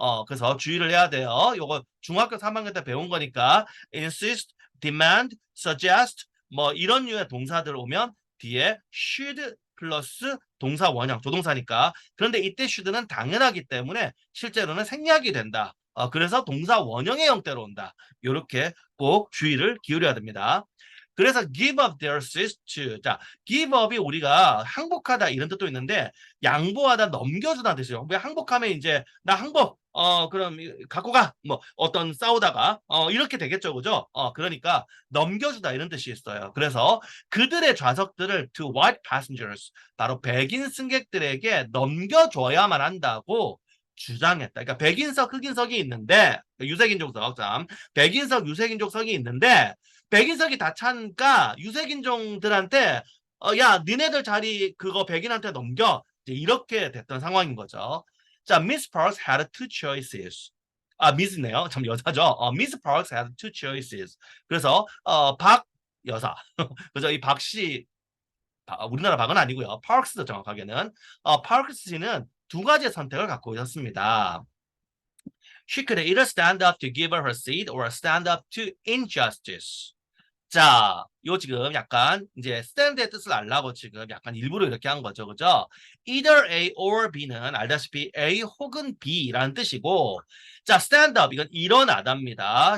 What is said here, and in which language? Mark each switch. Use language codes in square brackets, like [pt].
[ko] 그래서 주의를 해야 돼요. 요거 중학교 3학년 때 배운 거니까 insist, demand, suggest 뭐 이런 류의 동사들 오면 뒤에 should 플러스 동사 원형, 조동사니까. 그런데 이때 should는 당연하기 때문에 실제로는 생략이 된다. 그래서 동사 원형의 형태로 온다. 이렇게 꼭 주의를 기울여야 됩니다. 그래서 [en] give up their seats to. [ko] 자, give up이 우리가 항복하다 이런 뜻도 있는데 양보하다 넘겨주다는 뜻이죠. 왜 항복하면 이제 나 항복 그럼 갖고 가. 뭐 어떤 싸우다가 이렇게 되겠죠. 그죠? 그러니까 넘겨주다 이런 뜻이 있어요. 그래서 그들의 좌석들을 [en] to white passengers [ko] 바로 백인 승객들에게 넘겨줘야만 한다고 주장했다. 그러니까 백인석, 흑인석이 있는데 유색인종석, 백인석, 유색인종석이 있는데 백인석이 다 차니까 유색인종들한테 야, 니네들 자리 그거 백인한테 넘겨. 이렇게 됐던 상황인 거죠. [en] 자, Miss Parks had two choices. [ko] 미스네요. 참 여자죠. [en] Miss Parks had two choices. [ko] 그래서 박 여사. 그죠? 이 박 씨, 우리나라 박은 아니고요. 파크스도 정확하게는 파크스 씨는 두 가지의 선택을 갖고 있었습니다. [en] She could either stand up to give her her seat or stand up to injustice. [ko] 자, 요 지금 약간 이제 stand의 뜻을 알라고 지금 약간 일부러 이렇게 한 거죠. 그죠? either A or B는 알다시피 A 혹은 B라는 뜻이고, 자, stand up 이건 일어나답니다.